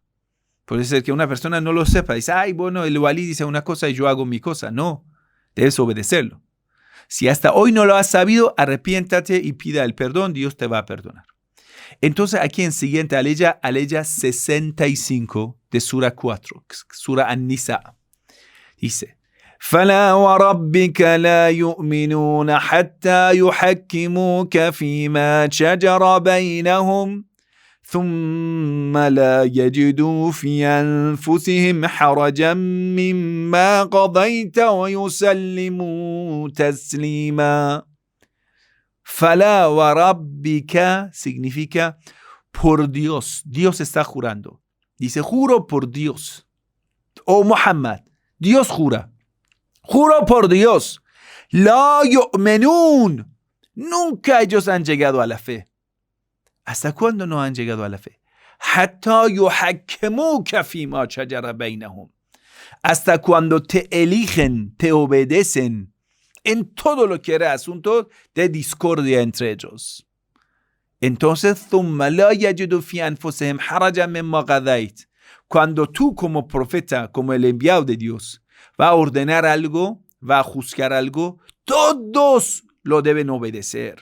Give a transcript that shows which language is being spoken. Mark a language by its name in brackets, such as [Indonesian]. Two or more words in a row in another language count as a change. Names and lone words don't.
[Spanish] Puede ser que una persona no lo sepa, dice, ay, bueno, el walí dice una cosa y yo hago mi cosa. No, debes obedecerlo. Si hasta hoy no lo has sabido, arrepiéntate y pida el perdón, Dios te va a perdonar. Entonces aquí en siguiente aleya 65 de Sura 4, Sura An-Nisa, dice, [Arabic] فَلَا وَرَبِّكَ لَا يُؤْمِنُونَ حَتَّى يُحَكِّمُوكَ فِيمَا شَجَرَ بَيْنَهُمْ ثُمَّ لَا يَجِدُوا فِي أَنفُسِهِمْ حَرَجًا مِّمَّا قَضَيْتَ وَيُسَلِّمُوا تَسْلِيمًا. فلا وربك [Spanish] significa por Dios. Dios está jurando. Dice, juro por Dios. Oh Muhammad, Dios jura. Juro por Dios. [Arabic] لا يؤمنون. [Spanish] Nunca ellos han llegado a la fe. ¿Hasta cuándo no han llegado a la fe? [Arabic] حتى يحكموك فيما شجر بينهم. [Spanish] Hasta cuando te eligen, te obedecen en todo lo que era asunto de discordia entre ellos. Entonces, cuando tú como profeta, como el enviado de Dios, va a ordenar algo, va a juzgar algo, todos lo deben obedecer.